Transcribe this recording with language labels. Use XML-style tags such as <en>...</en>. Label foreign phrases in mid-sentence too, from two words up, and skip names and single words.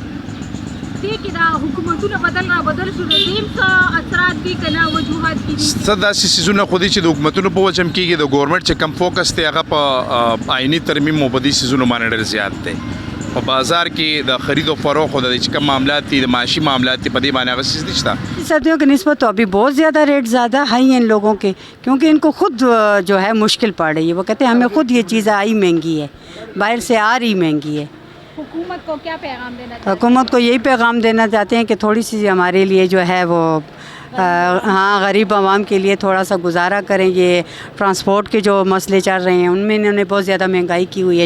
<ps>دې کې دا حکومتونه بدل شو د دې څه اثرات دي کنه وجوهات دي څه داسې سیزونه خو دي چې د حکومتونو په وجه هم کېږي د ګورنمنټ چې کم فوکس دی هغه په آئیني ترمیم او په دې سیزونو باندې ډېر زیات دی په بازار کې د خرید و فروخت د چې کوم معاملات دي د معاشي معاملات دي په دې باندې هغه چیز نشته</ps> <ur>سردیوں کی نسبت تو ابھی بہت زیادہ ریٹ زیادہ ہائی ہیں ان لوگوں کے کیونکہ ان کو خود جو ہے مشکل پڑ رہی ہے وہ کہتے ہیں ہمیں خود یہ چیز آئی مہنگی ہے باہر سے آ رہی مہنگی ہے حکومت کو کیا پیغام دینا تو حکومت کو یہی پیغام دینا چاہتے ہیں کہ تھوڑی سی ہمارے لیے جو ہے وہ ہاں غریب عوام کے لیے تھوڑا سا گزارا کریں یہ ٹرانسپورٹ کے جو مسئلے چل رہے ہیں ان میں انہوں نے بہت زیادہ مہنگائی کی ہوئی ہے</ur>